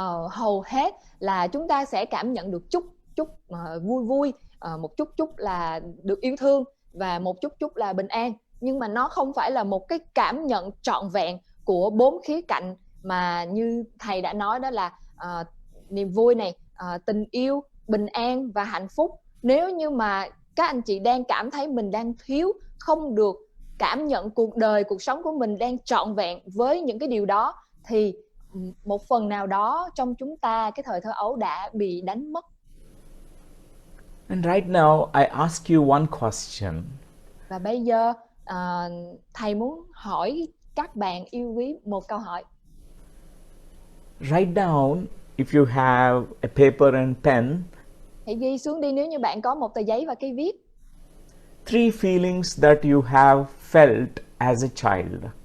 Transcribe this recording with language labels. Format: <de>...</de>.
<vi>Hầu hết là chúng ta sẽ cảm nhận được chút chút vui vui, một chút chút là được yêu thương và một chút chút là bình an, nhưng mà nó không phải là một cái cảm nhận trọn vẹn của 4 khía cạnh mà như thầy đã nói, đó là niềm vui này, tình yêu, bình an và hạnh phúc. Nếu như mà các anh chị đang cảm thấy mình đang thiếu, không được cảm nhận cuộc đời, cuộc sống của mình đang trọn vẹn với những cái điều đó, thì một phần nào đó trong chúng ta, cái thời thơ ấu đã bị đánh mất.</vi> <en>And right now, I ask you one question.</en> <vi>Và bây giờ thầy muốn hỏi các bạn yêu quý một câu hỏi.</vi> <en>Write down, if you have a paper and pen,</en> <vi>Hãy ghi xuống đi nếu như bạn có một tờ giấy và cây viết.</vi> <en>3 feelings that you have felt as a child.</en>